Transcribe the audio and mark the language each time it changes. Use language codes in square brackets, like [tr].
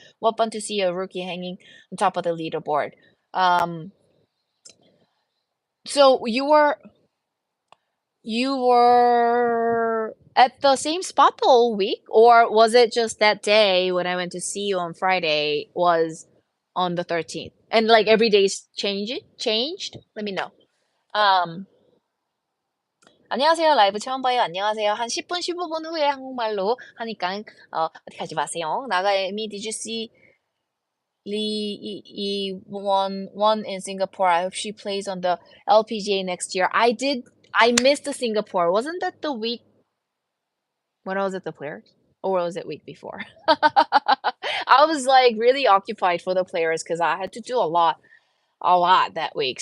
[en] What fun to see a rookie hanging on top of the leaderboard. Um, so you were at the same spot the whole week, or was it just that day when I went to see you on Friday was on the 13th? And like every day's changed? Let me know. Um, [ko] 안녕하세요. 라이브 처음 봐요. 안녕하세요. 한 10분, 15분 후에 한국말로 하니까 어디 가지 마세요. [en] 나가 Aimee, did you see Lee won in Singapore? I hope she plays on the LPGA next year. I did. I missed the Singapore. Wasn't that the week when I was at the Players? Or was it week before? I was like really occupied for the Players because I had to do a lot that week.